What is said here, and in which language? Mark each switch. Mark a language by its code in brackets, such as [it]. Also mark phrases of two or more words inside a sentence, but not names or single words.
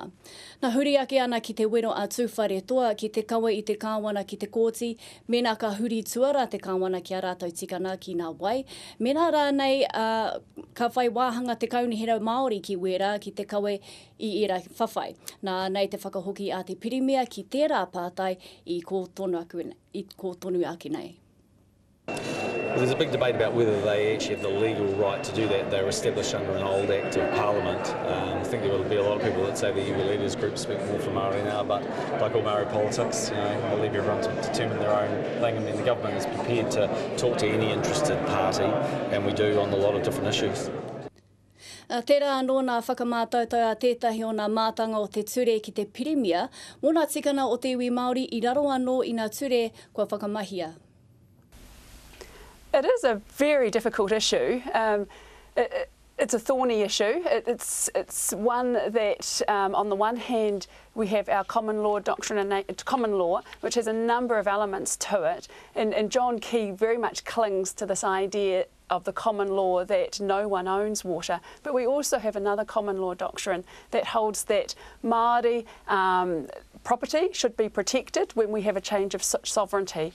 [mi] Nā huri ake ana ki te wero a tūwhare toa, ki te kawa i te kāwana ki te kōti, mena ka huri tuara te kāwana ki a rātou tikana ki ngā wai, mena rānei ka whai wāhanga te kaunihera Māori ki wera ki te kawe i era whawhai. Nā nei te whakahoki a te pirimia ki tērā pātai i ko tonu ake nei. [en] There's a big debate about whether they actually have the legal right to do that. They were established under an old Act of Parliament. I think there will be a lot of people that say the Iwi Leaders Group speak more for Māori now, but like all Māori politics, I leave everyone to determine their own thing. I mean, the government is prepared to talk to any interested party, and we do on a lot of different issues. [mi] Tērā anō nā whakamātautau a tētahi o nā mātanga o te ture ki te pirimia, mō nā tikana o te iwi Māori i raro anō i nā ture kua whakamahia. [en] It is a very difficult issue. It's a thorny issue. It's one that, on the one hand, we have our common law doctrine and common law, which has a number of elements to it, and John Key very much clings to this idea of the common law that no one owns water, but we also have another common law doctrine that holds that Māori property should be protected when we have a change of sovereignty.